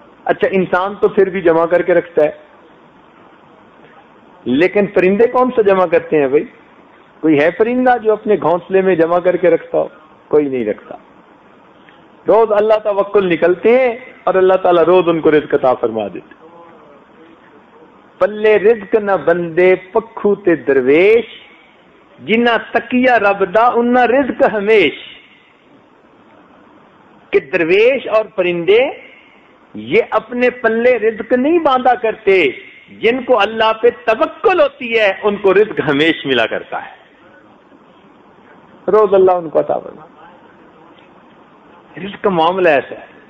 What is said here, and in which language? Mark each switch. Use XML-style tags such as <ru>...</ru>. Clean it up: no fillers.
<ur>اچھا انسان تو پھر بھی جمع کر کے رکھتا ہے, لیکن پرندے کون سا جمع کرتے ہیں بھائی؟ کوئی ہے پرندہ جو اپنے گھونسلے میں جمع کر کے رکھتا ہو؟ کوئی نہیں رکھتا. روز اللہ توکل نکلتے ہیں اور اللہ تعالیٰ روز ان کو رزق عطا فرما دیتے.</ur> <pa>پلے رزق نہ بندے پکھو تے درویش, جنہ تکیا رب دا انہ رزق ہمیش.</pa> <ur>کہ درویش اور پرندے یہ اپنے پلے رزق نہیں باندھا کرتے, جن کو اللہ پہ توکل ہوتی ہے ان کو رزق ہمیش ملا کرتا ہے. روز اللہ ان کو عطا فرما. رزق کا معاملہ ایسا ہے.</ur>